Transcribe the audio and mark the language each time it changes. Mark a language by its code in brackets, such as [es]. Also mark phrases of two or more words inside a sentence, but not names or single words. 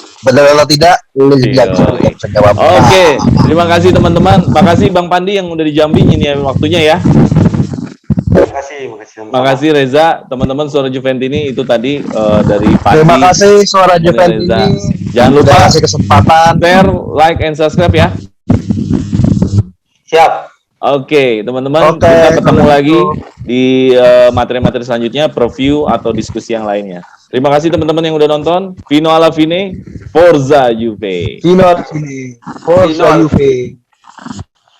[id] Benar atau tidak? Lu bisa jawab. Oke, terima kasih teman-teman. Makasih Bang Pandi yang udah di Jambi, ini waktunya ya. Makasih Reza, teman-teman Suara Juventini itu tadi dari Pandi. Terima kasih Suara Juventini. Jangan lupa kasih kesempatan, [en] share, like, and subscribe ya. [id] Siap. Oke, teman-teman, kita ketemu lagi di materi-materi selanjutnya, preview atau diskusi yang lainnya. Terima kasih teman-teman yang udah nonton. [it] Vino alla fine, Forza Juve. Vino alla fine, Forza Juve.